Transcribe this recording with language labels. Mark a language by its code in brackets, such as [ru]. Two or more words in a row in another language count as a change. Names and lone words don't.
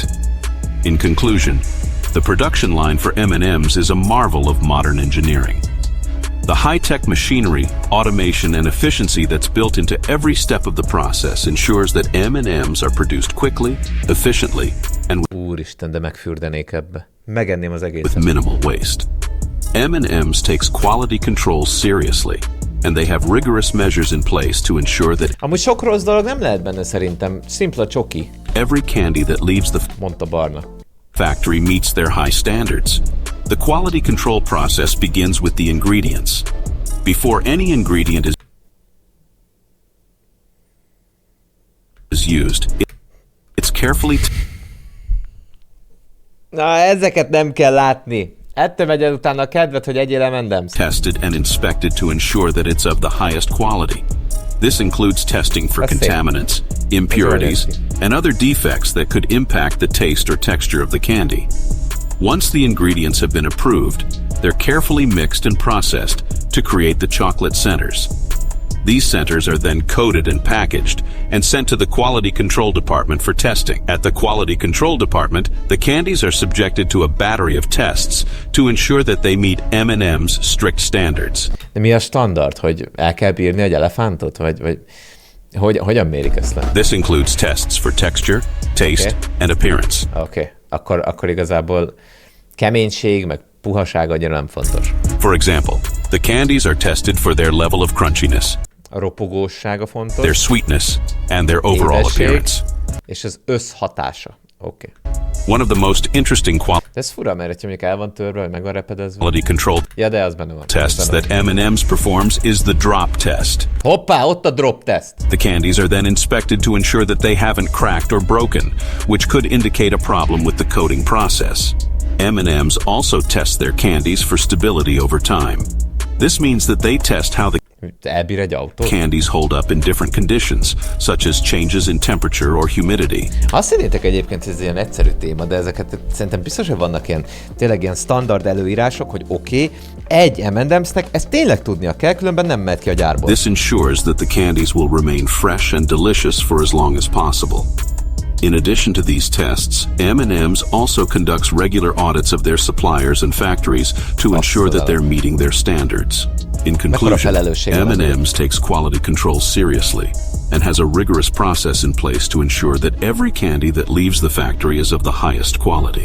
[en] In conclusion, the production line for M&Ms is a marvel of modern engineering. The high-tech machinery, automation, and efficiency that's built into every step of the process ensures that M&Ms are produced quickly, efficiently, and [hu] Úristen, de megfürdenék ebbe. Megenném az egészet. [en] with minimal waste. M&Ms takes quality control seriously, and they have rigorous measures in place to ensure that [hu] Amúgy sok rossz dolog nem lehet benne szerintem. Szimpla csoki, [en] every candy that leaves the [hu] mondta Barna. [en] factory meets their high standards. The quality control process begins with the ingredients. Before any ingredient is used, it's carefully [hu] Na, ezeket nem kell látni. Ettől megy el utána a kedved, hogy egyél M&Ms. [en] tested and inspected to ensure that it's of the highest quality. This includes testing for contaminants, impurities, and other defects that could impact the taste or texture of the candy. Once the ingredients have been approved, they're carefully mixed and processed to create the chocolate centers. These centers are then coded and packaged and sent to the Quality Control Department for testing. At the Quality Control Department, the candies are subjected to a battery of tests to ensure that they meet M&M's strict standards. [hu] De mi a standard, hogy el kell bírni egy elefántot, vagy hogyan mérik ezt le? [en] This includes tests for texture, taste, and appearance. [hu] Oké. Akkor igazából keménység, meg puhaság annyira nem fontos. [en] For example, the candies are tested for their level of crunchiness, [hu] A ropogóssága fontos. [en] their sweetness, and their overall [hu] Édesség, [en] appearance. [hu] és az összhatása. Oké. [en] One of the most interesting [hu] De ez fura, mert hogyha mondjuk el van törve, vagy meg van repedezve. [en] quality control [hu] Ja, de az benne van. [en] tests [hu] Az benne [en] that M&M's performs is the drop test. [hu] van. Hoppá, ott a [en] drop test. The candies are then inspected to ensure that they haven't cracked or broken, which could indicate a problem with the coating process. M&M's also test their candies for stability over time. This means that they test how the [hu] Elbír egy autó. [en] candies hold up in different conditions, such as changes in temperature or humidity. [hu] Azt szerintek egyébként, hogy ez ilyen egyszerű téma, de ezeket szerintem biztos, hogy vannak ilyen, tényleg ilyen standard előírások, hogy oké, egy M&M's-nek ezt tényleg tudnia kell, különben nem mehet ki a gyárból. [en] This ensures that the candies will remain fresh and delicious for as long as possible. In addition to these tests, M&M's also conducts regular audits of their suppliers and factories to ensure that they're meeting their standards. In conclusion, M&M's takes quality control seriously and has a rigorous process in place to ensure that every candy that leaves the factory is of the highest quality.